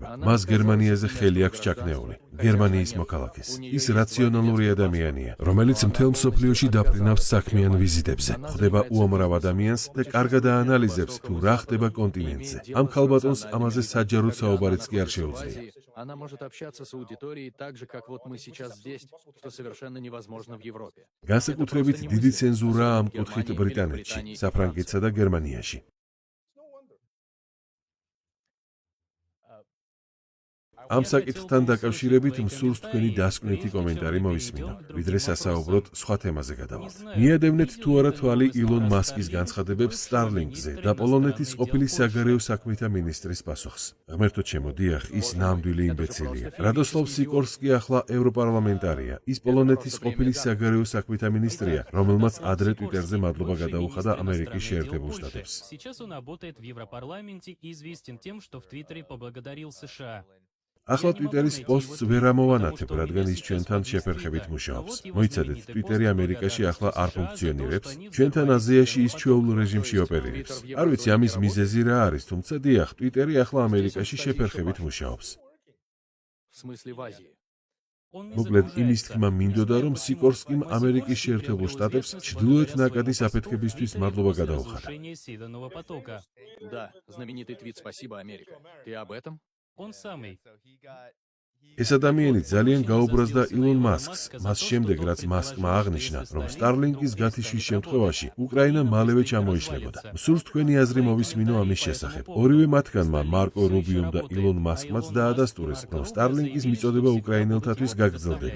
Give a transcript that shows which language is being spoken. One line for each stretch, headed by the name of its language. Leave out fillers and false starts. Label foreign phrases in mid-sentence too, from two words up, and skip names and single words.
Georgian: მას გერმანიაზე ხელი აქვს ჩაქნეული. გერმანიის მოქალაქეს. ის რაციონალური ადამიანია, რომელიც მთელ მსოფლიოში დაფრინავს საქმიან ვიზიტებზე, ხვდება უამრავ ადამიანს და კარგად აანალიზებს, თუ რა ხდება კონტინენტზე. ამ ქალბატონს ამაზე საჯაროდ საუბარიც კი არ შეუძლია.
Russian: Она может общаться с аудиторией так же, как вот мы сейчас здесь, что совершенно невозможно в Европе.
Georgian: განსაკუთრებით დიდი ცენზურაა ამ კუთხით ბრიტანეთში, საფრანგეთსა და გერმანიაში. ამ საკითხთან დაკავშირებით მსურს თქვენი დასკვნითი კომენტარი მოვისმინო, ვიდრე სასაუბროთ სხვა თემაზე გადავალთ. მიადევნეთ თუ არა თვალი ილონ მასკის განცხადებებს Starlink-ზე და პოლონეთის ყოფილი საგარეო საქმეთა მინისტრის პასუხს. ღმერთო ჩემო, დიახ, ის ნამდვილი იმბეცილია. რადოსლავ სიკორსკი ახლა ევროპარლამენტარია. ის პოლონეთის ყოფილი საგარეო საქმეთა მინისტრია, რომელმაც ადრე Twitter-ზე მადლობა გადაუხადა ამერიკის შეერთებულ შტატებს.
Russian: Сейчас он работает в Европарламенте и известен тем, что в Твиттере поблагодарил США.
Georgian: ახლა Twitter-ის პოსტს ვერ ამოვანათებ, რადგან ის ჩვენთან შეფერხებით მუშაობს. მოიცადეთ, Twitter-ი ამერიკაში ახლა არ ფუნქციონირებს, ჩვენთან აზიაში ის ჩვეულ რეჟიმში ოპერირებს. არ ვიცი ამის მიზეზი რა არის, თუმცა დიახ, Twitter-ი ახლა ამერიკაში შეფერხებით მუშაობს.
Russian: В смысле в Азии.
Georgian: მოკლედ, იმის თქმა მინდოდა, რომ სიკორსკიმ ამერიკის შეერთებულ შტატებს ჩრდილოეთ ნაკადის აფეთქებისთვის მადლობა გადაუხადა.
Russian: Северного потока. Да, знаменитый твит «Спасибо, Америка». Ты об этом? Он самый.
Georgian: ეს ადამიანი ძალიან გაუბრაზდა ილონ მასკს, მას შემდეგ, რაც მასკმა აღნიშნა, რომ Starlink-ის გათიშვის შემთხვევაში უკრაინა მალევე ჩამოიშლებოდა. მსურს თქვენი აზრი მოვისმინო ამის შესახებ. ორივე მათგანმა, მარკო რუბიომ და ილონ მასკმაც დაადასტურეს, რომ Starlink-ის მიწოდება უკრაინელთათვის გაგრძელდება.